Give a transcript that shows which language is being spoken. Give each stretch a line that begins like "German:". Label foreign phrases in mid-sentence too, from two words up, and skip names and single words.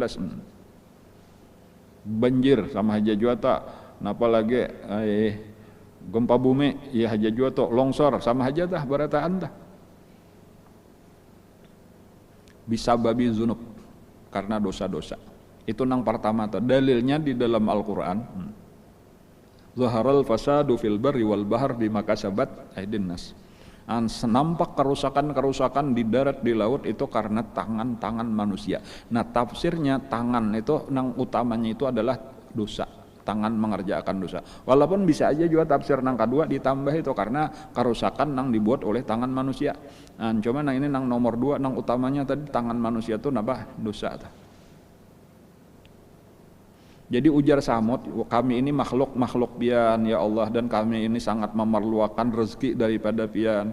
Banjar: Banjir sama aja juga tak, napa lagi gempa bumi ya aja juga tuh, longsor sama aja dah barataan dah. Bisa babi zunub, karena dosa-dosa. Itu nang pertama tuh, dalilnya di dalam Al-Qur'an.
Arabic: ظهر الفساد في البر والبحر بما كسبت أيدي الناس.
Banjar: Nampak kerusakan-kerusakan di darat di laut itu karena tangan-tangan manusia. Nah, tafsirnya tangan itu nang utamanya itu adalah dosa, tangan mengerjakan dosa. Walaupun bisa aja juga tafsir nang kedua ditambah itu karena kerusakan nang dibuat oleh tangan manusia. Nah, cuma nang ini nang nomor 2 nang utamanya tadi tangan manusia itu napa? Dosa. Jadi ujar samut, kami ini makhluk pian ya Allah, dan kami ini sangat memerlukan rezeki daripada pian.